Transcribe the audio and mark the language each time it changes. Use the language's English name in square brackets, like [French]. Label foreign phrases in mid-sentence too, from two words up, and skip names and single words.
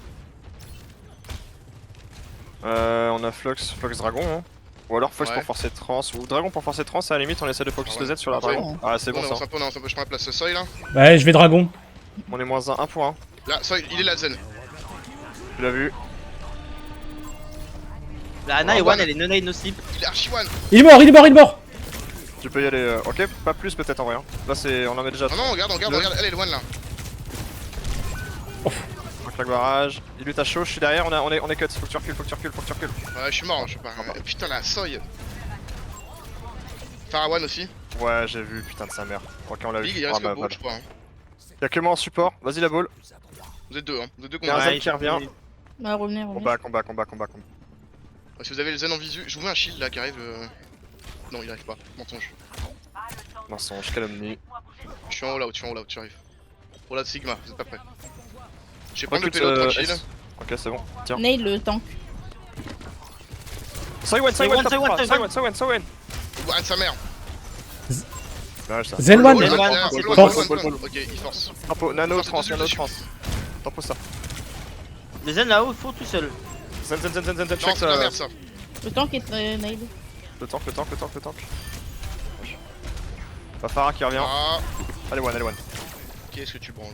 [French] On a Flux Dragon, hein. Ou alors Flux Ouais. pour forcer trans, ou Dragon pour forcer trans, à la limite on essaie de focus Ah le ouais. Z sur la Ah ouais. Dragon. Ah c'est bon On ça. avance un peu, je prends la place de Soy là. Ouais, je vais dragon. On est moins 1 pour 1. Là, Soy, il est là, Zen. Tu l'as vu? La Ana Oh, et one, one. elle est [English] no nade no sleep. [French] Il est archi one. Il est mort. Tu peux y aller, ok, pas plus peut-être en vrai. Hein. Là c'est, on en met déjà. Non, regarde, elle est loin là. Un claque barrage. Il lutte à chaud, je suis derrière, on est cut. Faut que tu recules. Ouais, je suis mort, je sais pas. Putain, la Soy. Pharah one aussi. Ouais, j'ai vu, putain de sa mère. Ok, on l'a vu. Big, il Ah, reste bah, le beau, voilà. je crois. Hein. Y'a que moi en support, vas-y la ball. Vous êtes deux, hein. Vous êtes deux Y'a un contre Zen qui revient. Bah, revenez. On back. Si vous avez le Zen en visu, je vous mets un shield là qui arrive. Non, il arrive pas. Mensonge. Mensonge, calomnie. Je suis en [English] all out, [French] tu arrives. [English] All out [French] Sigma, vous êtes pas prêts. Je vais prendre Recute, le payload tranquille. S. Ok, c'est bon. Tiens. Nail le tank. Soyone. Ah, sa mère. Dommage ça. Zen1. Ball, One, ball, force. ball. Ok, il force. Tempo, nano, Force trans, dessus, nano, dessus. trans. Tempo ça. Les zen là-haut, font tout seul. Zen, Non, check c'est de la ça. merde ça. Le tank est nail. Le tank. Pas Pharah qui revient. Ah, Allez, one. qu'est-ce que tu branles?